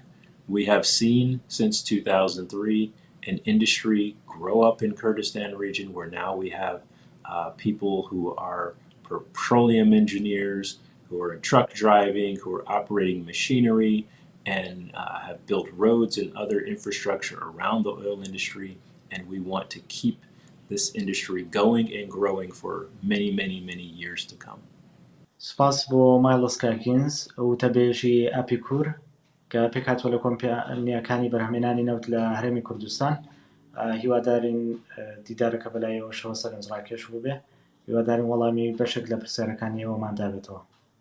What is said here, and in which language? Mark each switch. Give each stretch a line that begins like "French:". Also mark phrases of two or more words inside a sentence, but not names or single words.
English: We have seen since 2003 an industry grow up in Kurdistan region where now we have people who are petroleum engineers, who are in truck driving, who are operating machinery, and have built roads and other infrastructure around the oil industry. And we want to keep this industry going and growing for many, many, many years to come.
Central Kurdish: سپاس بۆ مایلس کاکینز وتەبێژی ئاپیکور کە پێکاتوە لە کۆمپانیەکانی بەرهەمهێنانی نەوت لە هەرێمی کوردستان هیوادارین دیدارەکە بەلایەوە شەوە سەرنجڕاکێش بوو بێ هیوادارین وەڵامی بەشێک لە پرسیارەکانی ئێوەمان دابێتەوە